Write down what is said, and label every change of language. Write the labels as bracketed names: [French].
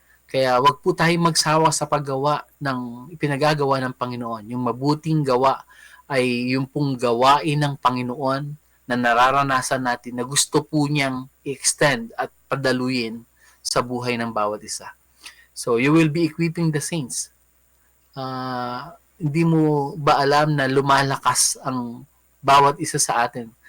[Filipino] Kaya wag po tayong magsawa sa paggawa ng ipinagagawa ng Panginoon. Yung mabuting gawa ay yung pong gawain ng Panginoon na nararanasan natin na gusto po niyang i-extend at padaluyin sa buhay ng bawat isa. [English] So, you will be equipping the saints. [Filipino] Hindi mo ba alam na lumalakas ang bawat isa sa atin?